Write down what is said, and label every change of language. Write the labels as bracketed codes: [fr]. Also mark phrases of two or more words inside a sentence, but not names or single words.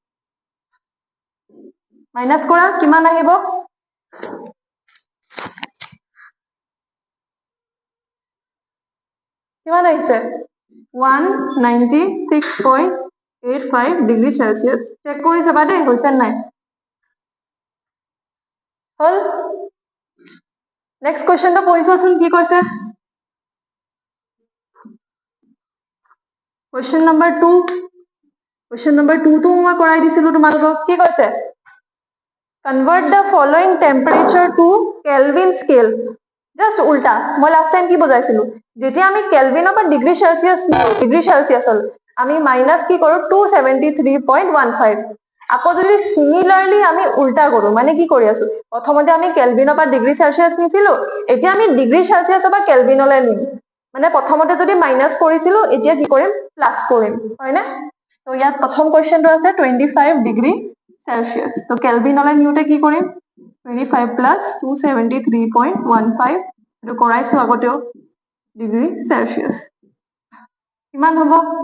[as] মাইনাস কৰা কিমান আহিব কিমান আহিছে 196.85 ডিগ্ৰী সেলসিয়াস চেক কৰি চাবা দেই হৈছে নাই হল নেক্সট কোৱেশ্চনটো পঢ়িছোৱাচোন কি কৈছে [en] Question number 2 [as] to মই কৰাই দিছিলো তোমালোকক কি কৈছে [en] convert the following temperature to Kelvin scale just [as] উল্টা মই [en] last time [as] কি বুজাইছিলো যেতিয়া আমি কেলভিনৰ পৰা ডিগ্ৰী সেলসিয়াস হল আমি মাইনাস কি কৰো 273.15 আকৌ যদি সিমিলাৰলি আমি উল্টা কৰো মানে কি কৰি আছো প্ৰথমতে আমি কেলভিনৰ পৰা ডিগ্ৰী সেলসিয়াস নিছিলো এতিয়া আমি ডিগ্ৰী সেলসিয়াসৰ পৰা কেলভিনলৈ নিম মানে প্ৰথমতে যদি মাইনাস কৰিছিলো এতিয়া কি কৰিম প্লাস কৰিম হয় না তো ইয়াত প্ৰথম কোৱেশ্চনটো আছে 25 ডিগ্ৰী সেলসিয়াস তো কেলভিনলৈ নিউতে কি কৰিম 25 প্লাস 273.15 এটো কৰাইছো আগতেও ডিগ্ৰী সেলসিয়াস কিমান হ'ব